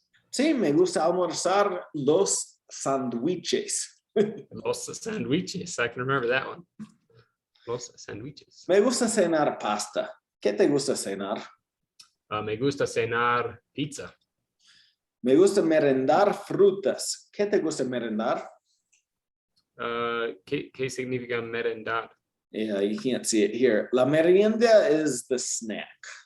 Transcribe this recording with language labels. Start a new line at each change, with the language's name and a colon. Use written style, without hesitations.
Spanish: Sí, me gusta almorzar los sándwiches.
English: Los sandwiches, I can remember that one.
Spanish: Los sandwiches. Me gusta cenar pasta. ¿Qué te gusta cenar? Me gusta cenar pizza. Me gusta merendar frutas. ¿Qué te gusta merendar? ¿Qué significa merendar?
English: Yeah, you can't see it here. La merienda is the snack.